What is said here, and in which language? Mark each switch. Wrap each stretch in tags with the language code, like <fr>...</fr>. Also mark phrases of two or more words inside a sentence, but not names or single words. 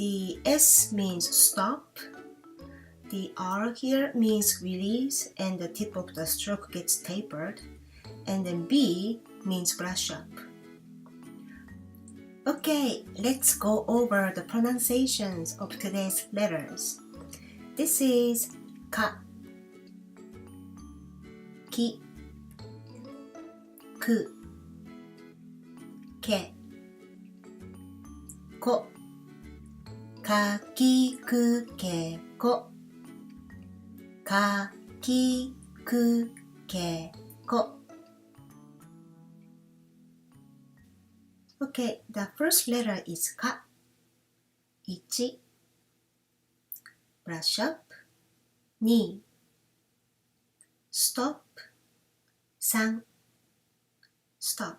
<en>The S means stop, The R here means release and the tip of the stroke gets tapered. And then B means brush up. Okay, let's go over the pronunciations of today's letters. This is</en> <ja>ka, ki, ku, ke, ko, ka, ki, ku, ke, ko, ka, ki, ku, ke, ko.</ja> <en>Okay, the first letter is ka. Ichi, brush up. Ni, stop. San, stop.</en>